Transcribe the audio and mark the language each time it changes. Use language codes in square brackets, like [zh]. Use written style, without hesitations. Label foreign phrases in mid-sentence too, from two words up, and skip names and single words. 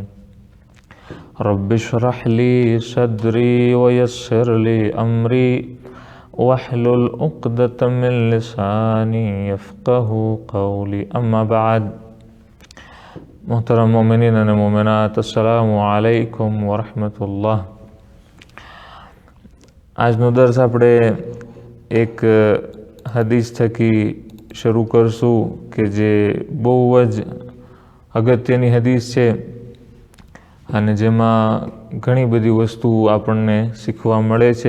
[ar] رب اشرح لي صدري ويسر لي أمري واحلل عقدة من لساني يفقه قولي. أما بعد. [ur] محترم مومنین اور مومنات, [ar] السلام عليكم ورحمة الله. [gu] આજનો દર્સ આપણે એક હદીસ થકી શરૂ કરશું કે જે બહુ જ અગત્યની હદીસ છે અને જેમાં ઘણી બધી વસ્તુ આપણને શીખવા મળે છે.